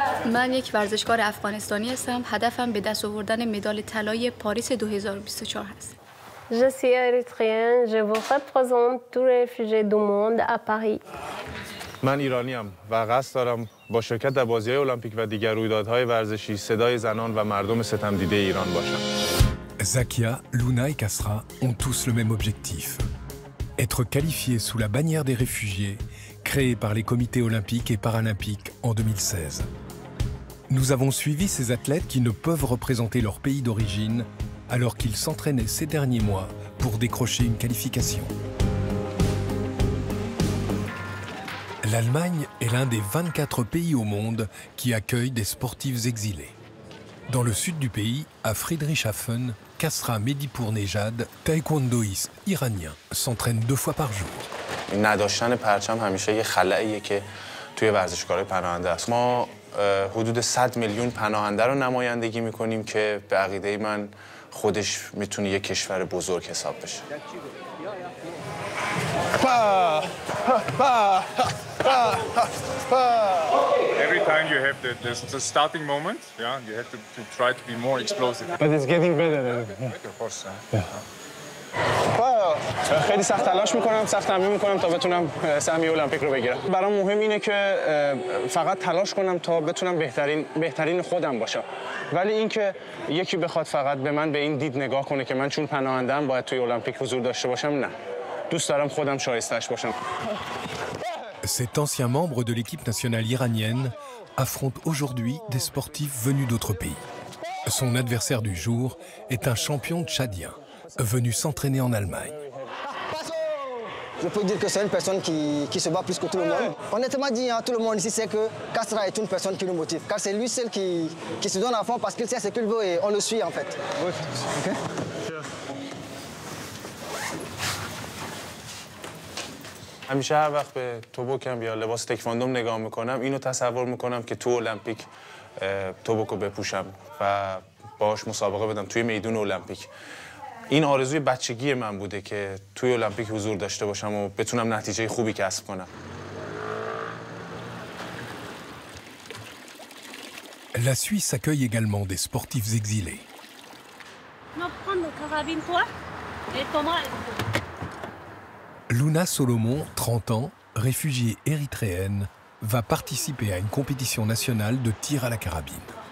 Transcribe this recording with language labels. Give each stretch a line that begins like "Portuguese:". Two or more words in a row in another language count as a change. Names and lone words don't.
Persian: من یک ورزشکار افغانستانی هستم. هدفم به دست آوردن مدال طلای پاریس 2024 هست.
French: Je suis érythréenne, je vous représente tous les réfugiés du monde à Paris.
Persian: من ایرانیم و قصد دارم با شرکت در بازی‌های المپیک و دیگر رویدادهای ورزشی صدای زنان و مردم ستمدیده ایران باشم.
French: Zakia, Luna et Kasra ont tous le même objectif. Être qualifiés sous la bannière des réfugiés, créée par les comités olympiques et paralympiques en 2016. Nous avons suivi ces athlètes qui ne peuvent représenter leur pays d'origine alors qu'ils s'entraînaient ces derniers mois pour décrocher une qualification. L'Allemagne est l'un des 24 pays au monde qui accueillent des sportifs exilés. Dans le sud du pays, à Friedrichshafen, Kasra Medipour-Nejad, taekwondoïste iranien, s'entraîne 2 fois par jour.
Persian: نداشتن پرچم همیشه یه خلأیه که توی ورزشکارهای پناهنده است. ما حدود 100 میلیون پناهنده رو نمایندگی می‌کنیم که به عقیده من خودش میتونه یک کشور بزرگ حساب بشه.
English: Every time you have the starting moment, yeah, you have to try to be more explosive. But it's getting better. Of course.
Persian: خیلی سخت تلاش میکنم، سخت تمرین میکنم تا بتونم سهمیه المپیک رو بگیرم. برام مهم اینه که فقط تلاش کنم تا بتونم بهترین خودم باشم. ولی اینکه یکی بخواد فقط به من به این دید نگاه کنه که من چون پناهنده‌ام باید توی المپیک حضور داشته باشم، نه. دوست دارم خودم شایسته‌اش باشم.
French: Cet ancien membre de l'équipe nationale iranienne affronte aujourd'hui des sportifs venus d'autres pays. Son adversaire du jour est un champion tchadien, venu s'entraîner en Allemagne. Je peux dire que c'est une personne qui se bat plus que tout le monde. Honnêtement dit, hein, tout le monde ici sait que Kasra est une personne qui nous motive. Car c'est lui seul qui se donne à fond parce qu'il sait ce qu'il veut et on le suit en fait. Oui. Okay?
Persian: همیشه هر وقت به توبوکم یا لباس تکواندوم نگاه میکنم اینو تصور میکنم که تو المپیک توبوکو بپوشم و باهاش مسابقه بدم توی میدون المپیک. این آرزوی بچگی من بوده که توی المپیک حضور داشته باشم و بتونم نتیجه خوبی کسب کنم.
French: La Suisse accueille également des sportifs exilés. Luna Solomon, 30 ans, réfugiée érythréenne, va participer à une compétition nationale de tir à la carabine.